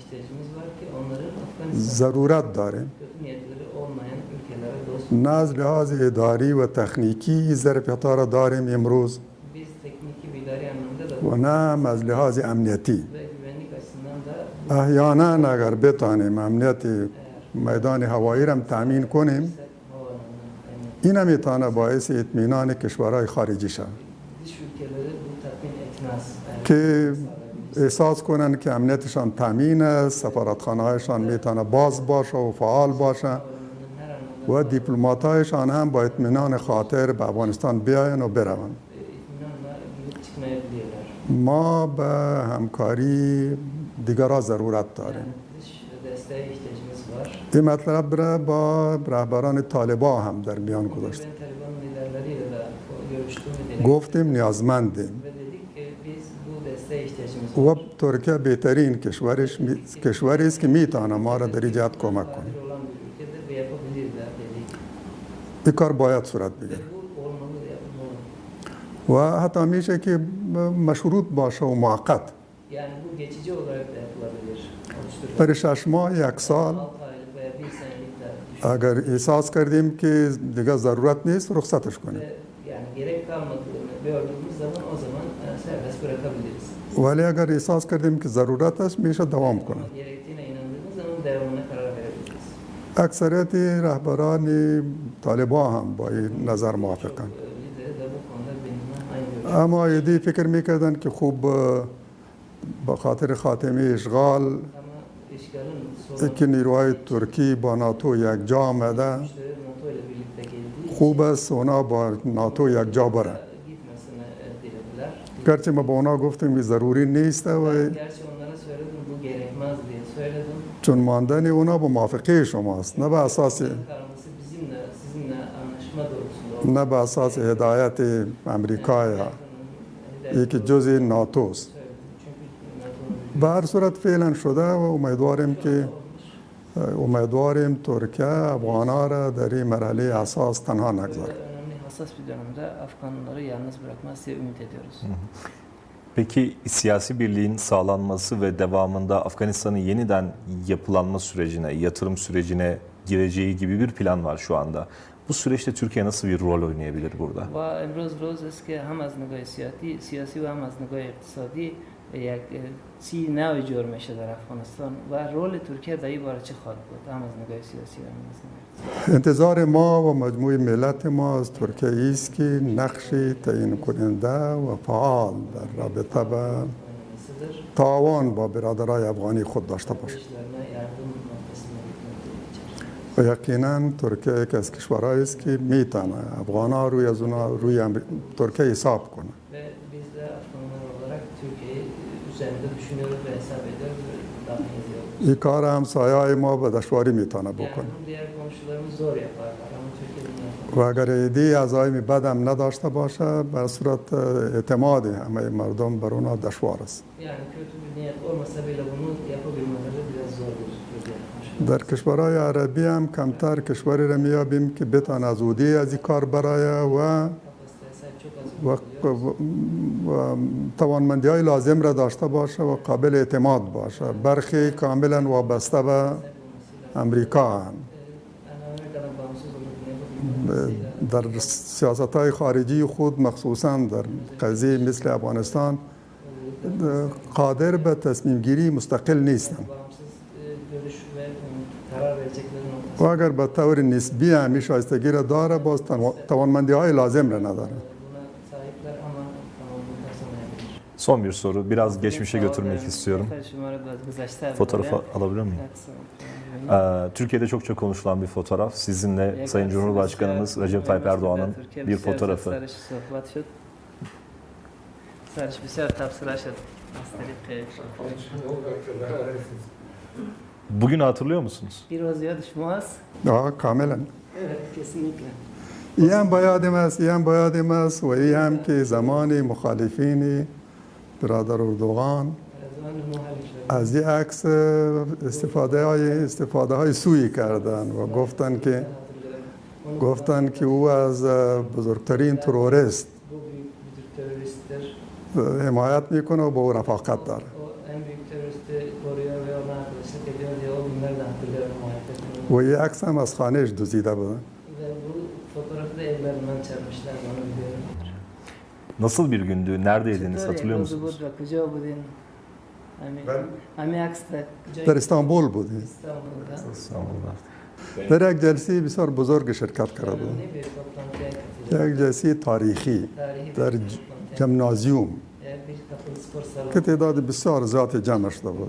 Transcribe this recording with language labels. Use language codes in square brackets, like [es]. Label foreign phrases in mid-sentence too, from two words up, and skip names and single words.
[fa] ضرورت داریم نه از لحاظ اداری و تکنیکی ظرفیت‌ها را داریم امروز و نه از لحاظ امنیتی. احیانا اگر بتانیم امنیت میدان هوایی را تامین کنیم این هم میتونه باعث اطمینان کشورهای خارجی شود [tr] dış ülkeleri bu tatmin etmez. [fa] که احساس کنند که امنیتشان تامین است، سفارتخانه هایشان میتونه باز باشه و فعال باشه و دیپلماتایشان هم با اطمینان خاطر به افغانستان بیاین و بروند. [tr] İtminanla girip çıkmayabilirler. [fa] ما به همکاری دیگرها ضرورت داریم. [tr] Yani dış desteğe ihtiyacımız var. [fa] این مطلب را با رهبران طالبا هم در میان گذاشتیم. [tr] Ben Taliban'ın liderleriyle de görüştüm ve dedik. [fa] گفتیم نیازمندیم [tr] Ve dedik ki biz bu desteğe ihtiyacımız var. [fa] و ترکیه بهترین کشوری است که میتونه ما را در ایجاد کمک کنه. [tr] Adil olan bir ülkedir ve yapabilirler dedik. [fa] این کار باید صورت [tr] Ve [fa] بگیره [tr] bu olmalı ve yapılmalı. [fa] و حتی میشه که مشروط باشه و موقت. [tr] Yani bu geçici olarak da yapılabilir. [fa] برای 6 ماه 1 سال [tr] 6 aylık veya 1 senelik de [fa] اگر احساس کردیم که دیگه ضرورت نیست رخصتش کنیم [tr] ve yani gerek kalmadığını gördüğümüz zaman o zaman serbest bırakabiliriz. [fa] ولی اگر احساس کردیم که ضرورت است میشه دوام کنه. [tr] Ama gerektiğine inandığımız zaman devamına karar verebiliriz. [fa] اکثریت رهبران طالبا هم با این نظر موافقن. [tr] Lideri de bu konuda benimle aynı görüş. [fa] اما ایدی فکر میکردن که خوب به خاطر خاتمه اشغال [tr] Ama işgalin sonu [fa] که نیروهای ترکی با ناتو یک جا آمده [tr] güçleri NATO ile birlikte geldiği [fa] خوب است اونا با ناتو یک جا برن. [tr] gitmesini dilediler. [fa] گرچه ما به اونا گفتیم که ضروری نیست و [tr] Gerçi onlara söyledim bu gerekmez diye söyledim. [fa] چون ماندن اونا به موافقه شماست نه به اساس [tr] Kararması sizinle anlaşma doğrultusunda [fa] نه به اساس هدایت امریکا یا یکی جز ناتوست. [tr] söyledim. Çünkü NATO'nun [fa] به هر صورت فعلا شده و امیدواریم ترکیه افغانا را در این مرحله اساس تنها نگذاره. [tr] önemli hassas bir dönemde Afganları yalnız bırakmaz diye ümit ediyoruz. Peki siyasi birliğin sağlanması ve devamında Afganistan'ın yeniden yapılanma sürecine, yatırım sürecine gireceği gibi bir plan var şu anda. Bu süreçte Türkiye nasıl bir rol oynayabilir burada? [fa] و امروز روز است که هم از نگاه سیاسی و هم از نگاه اقتصادی یک چی نوی جور میشه در افغانستان و رول ترکیه در این باره چه خواهد بود هم از نگاه سیاسی و هم از نگاه اقتصادی. انتظار ما و مجموع ملت ما از ترکیه است که نقشی تعیین کننده و فعال در رابطه به [tr] Önemlisidir. [fa] تعاون با برادرای افغانی خود داشته باشه. [tr] Kardeşlerine yardım noktasına gitmekte geçer. [fa] و یقینا ترکیه یکی از کشورهایی است که میتونه افغانها روی از اونا روی ترکیه حساب کنه. [tr] Ve biz de Afganlar olarak Türkiye'yi üzerinde düşünüyoruz ve hesap ediyoruz ve daha ediyoruz. [fa] این کار همسایه‌های ما به دشواری میتونه [tr] Yani [fa] بکنه. [tr] bunu diğer komşularımız zor yaparlar ama Türkiye'nin yapar. [fa] و اگر ایدی عزایم بد هم نداشته باشه بر صورت اعتماد همه مردم بر اونا دشوار است. [tr] Yani kötü bir niyet olmasa bile bunu yapabilmeleri biraz zor gözüküyor diğer komşular. [fa] در کشورهای عربی هم کمتر کشوری را میابیم که بتونه از اودی از این کار برایه و [tr] Kapasiteye sahip çok az [fa] و توانمندی های لازم را داشته باشه و قابل اعتماد باشه. برخی کاملا وابسته به امریکا هستند. [tr] yani Amerika'dan bağımsız olduğunu yapabilmeleri [fa] در سیاست های خارجی خود مخصوصا در قضیه مثل افغانستان قادر به تصمیم گیری مستقل نیستند [tr] bağımsız görüş ve karar verecekleri [fa] و [tr] noktası. [fa] اگر به طور نسبی همی شایستگی را داره باز توانمندی های لازم را نداره. [tr] Buna sahipler ama tamamını kazanamayabilir. Son bir soru. Biraz geçmişe götürmek istiyorum. Fotoğrafı alabilir miyim? Türkiye'de çokça konuşulan bir fotoğraf. Sizinle Sayın Cumhurbaşkanımız Recep Tayyip Erdoğan'ın bir fotoğrafı. [fa] سرش بسیار تبصره شد از طریق [tr] Bugünü hatırlıyor musunuz? [fa] این روز یاد شما است؟ آه کاملا. [tr] Evet, kesinlikle. [fa] این هم باید است و این هم که زمان مخالفین برادر اردوغان زمان muhalifler. از این عکس استفاده های سویی کردن و گفتن که او از بزرگترین تروریست [tr] Bu büyük bir teröristtir. [fa] حمایت میکنه و با او رفاقت داره. [tr] O en büyük teröristi koruyor ve ona arkadaşlık ediyor diye o günleri de hatırlıyorum muhalefetini. [fa] و این عکس هم از خانهش دزدیده بودن. [tr] Ve bu fotoğrafı da evlerinden çalmışlar, onu biliyorum. Nasıl bir gündü? Neredeydiniz? Hatırlıyor [fa] روز [tr] musunuz? [fa] بود و کجا بودین؟ همین عکس در استانبول بودیم. [tr] İstanbul'da. [fa] در یک جلسه بسیار بزرگ شرکت کرده بودم. یک جلسه تاریخی در جمنازیوم که تعداد بسیار زیادی جمع شده بود.